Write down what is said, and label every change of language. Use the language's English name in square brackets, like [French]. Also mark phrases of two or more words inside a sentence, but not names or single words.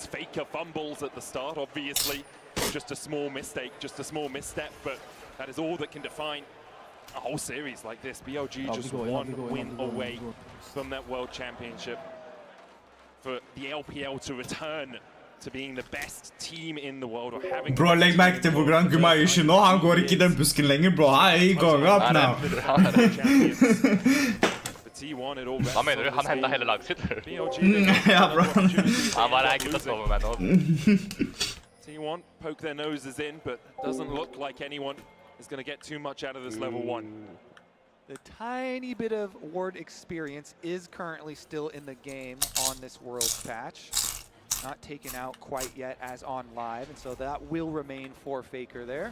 [English] Faker fumbles at the start, obviously. Just a small mistake, just a small misstep, but that is all that can define a whole series like this. BLG just one win away from that World Championship. For the LPL to return to being the best team in the world, or having... [Norwegian] Bro, legg merke til hvor gran Gumayusi nå. Han går ikke i den busken lenger, bro. [English] He going up now. T1 it all rests [Norwegian] Hva mener du? [English] on [Norwegian] Han [English] this [Norwegian] hentet [English] game. [Norwegian] hele laget sitt. Ja, bro. Han bare er ikke til å stå med meg nå. [English] T1 poke their noses in, but doesn't look like anyone is going to get too much out of this level 1. The tiny bit of ward experience is currently still in the game on this Worlds patch. Not taken out quite yet as on live, and so that will remain for Faker there.